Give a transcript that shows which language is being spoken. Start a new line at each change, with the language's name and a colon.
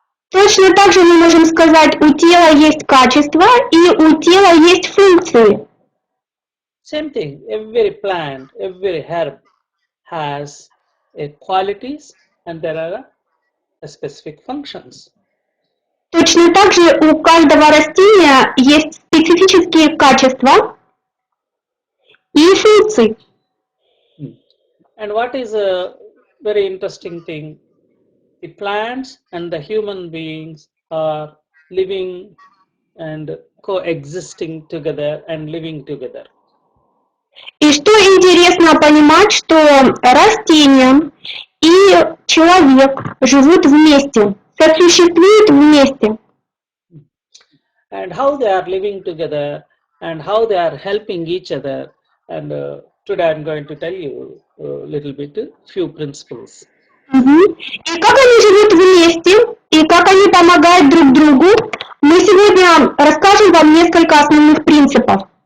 Russian: Точно так же мы можем сказать, у тела есть качества и у тела есть функции.
English: Same thing, every plant, every herb has a qualities and there are a specific functions.
Russian: Точно так же у каждого растения есть специфические качества и функции.
English: And what is a very interesting thing, the plants and the human beings are living and coexisting together and living together.
Russian: И что интересно понимать, что растения и человек живут вместе, сосуществуют вместе.
English: And how they are living together and how they are helping each other. And today I'm going to tell you a little bit, few principles.
Russian: И как они живут вместе, и как они помогают друг другу, мы сегодня расскажем вам несколько основных принципов.